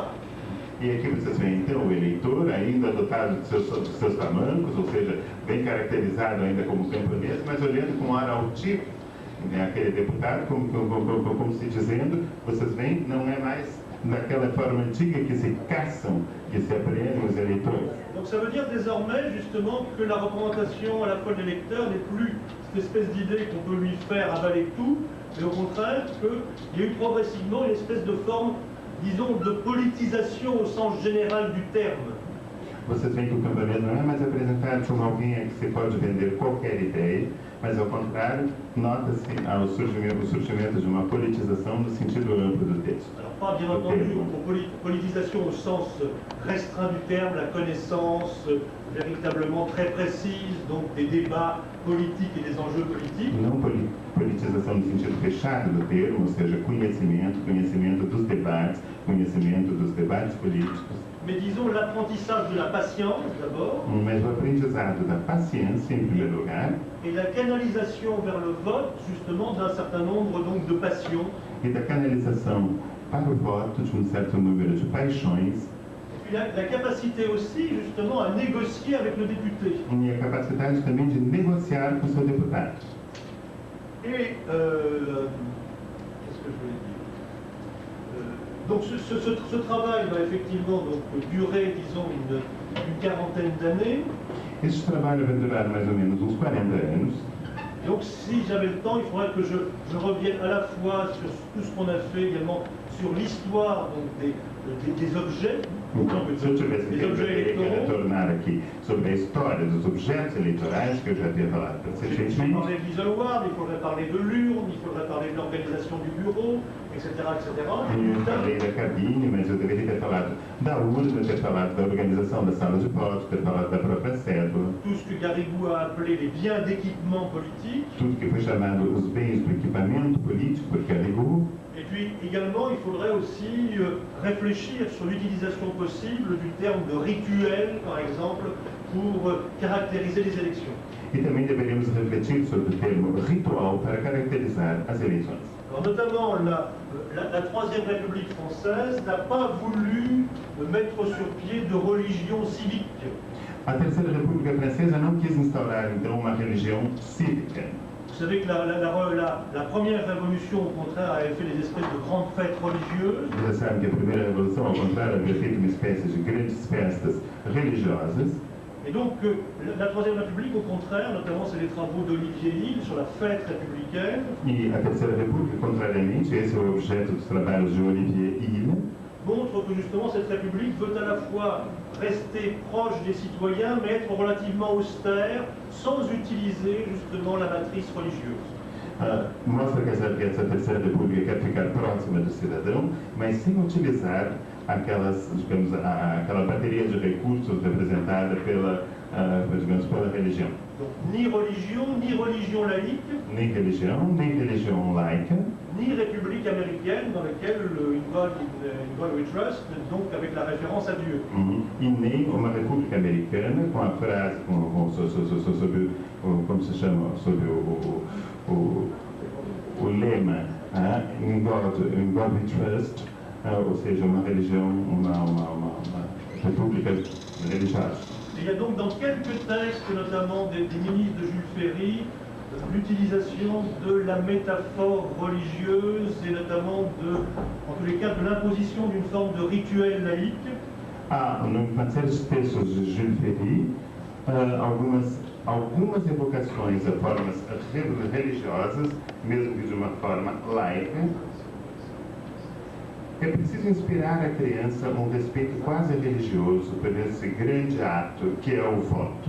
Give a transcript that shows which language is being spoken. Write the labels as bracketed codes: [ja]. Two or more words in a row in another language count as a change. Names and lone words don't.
[pt] E aqui vocês veem então o eleitor ainda dotado de seus tamancos, ou seja, bem caracterizado ainda como camponês, mas olhando com ar altivo, né, aquele deputado, como se dizendo, vocês veem, não é mais daquela forma antiga que se caçam, que se apreendem os eleitores. [fr] Donc ça veut dire désormais justement que la représentation à la fois de l'électeur n'est plus cette espèce d'idée qu'on peut lui faire avaler tout, mais au contraire qu'il y a eu progressivement une espèce de forme, disons, de politisation au sens général du terme. [pt] Vocês veem que o camponês não é mais apresentado como alguém a que se pode vender qualquer ideia, mas ao contrário, nota-se o surgimento de uma politização no sentido amplo do texto. [fr] Alors pas bien entendu politisation au sens restreint du terme, la connaissance véritablement très précise, donc des débats politiques et des enjeux politiques. [pt] Não politização no sentido fechado do termo, ou seja, conhecimento dos debates políticos. [fr] Mais disons l'apprentissage de la patience d'abord. [pt] Mas o aprendizado da paciência em primeiro lugar. [fr] Et la canalisation vers le vote justement d'un certain nombre donc de passions. [pt] E da canalização para o voto de certo número de paixões. [fr] Et puis la capacité aussi justement à négocier avec le député. [pt] E a capacidade também de negociar com o seu deputado. [fr] Et qu'est-ce que je voulais dire? Donc ce travail va effectivement donc, durer, disons, une quarantaine d'années. [pt] Este trabalho vai durar mais ou menos uns 40 anos. [fr] Donc si j'avais le temps, il faudrait que je revienne à la fois sur tout ce qu'on a fait également sur l'histoire des objets. [pt] Então, se eu tivesse tempo, eu queria retornar aqui sobre a história dos objetos eleitorais que eu já havia falado [fr] J'ai [pt] recentemente. [fr] parlé de l'isoloir, il faudrait parler de l'urne, il faudrait parler de l'organisation du bureau, etc. etc. [pt] Eu falei da cabine, mas eu deveria ter falado da urna, ter falado da organização da sala de voto, ter falado da própria cédula. [fr] Tout ce que Garrigou a appelé les biens d'équipement politique. [pt] Tudo que foi chamado os bens do equipamento político por Garrigou. [fr] Et puis également, il faudrait aussi réfléchir sur l'utilisation possible du terme de rituel, par exemple, pour caractériser les élections. [pt] E também deveríamos refletir sobre o termo ritual para caracterizar as eleições. [fr] Alors, notamment, la Troisième République française n'a pas voulu mettre sur pied de religion civique. [pt] A Terceira República Francesa não quis instaurar, então, uma religião cívica. [fr] Vous savez que la première révolution, au contraire, avait fait des espèces de grandes fêtes religieuses. [pt] Você sabe que a primeira revolução, ao contrário, havia feito uma espécie de grandes festas religiosas. [fr] Et donc, la Troisième République, au contraire, notamment c'est les travaux d'Olivier Hill sur la fête républicaine. [pt] E a Terceira República, contrariamente, esse é o objeto dos trabalhos de Olivier Hill, [fr] montre que justement cette République veut à la fois rester proche des citoyens, mais être relativement austère, sans utiliser justement la matrice religieuse. [pt] Mostra que essa Terceira República quer ficar próxima do cidadão, mas sem utilizar aquela bateria de recursos representada digamos, pela religião. [fr] Donc ni religion laïque, [pt] Nem religião laica, [fr] ni république américaine dans laquelle [en] In God We Trust, [fr] donc avec la référence à Dieu. [pt] e nem uma república americana com a frase, sobre como se chama, sobre o lema, [en] In God We Trust, [pt] ou seja, uma religião, uma república religiosa. [fr] Et il y a donc dans quelques textes, notamment des ministres de Jules Ferry, l'utilisation de la métaphore religieuse et notamment en tous les cas, de l'imposition d'une forme de rituel laïque. [pt] Numa série de textos de Jules Ferry, algumas evocações a formas religiosas, mesmo que de uma forma laica. É preciso inspirar a criança um respeito quase religioso por esse grande ato que é o voto.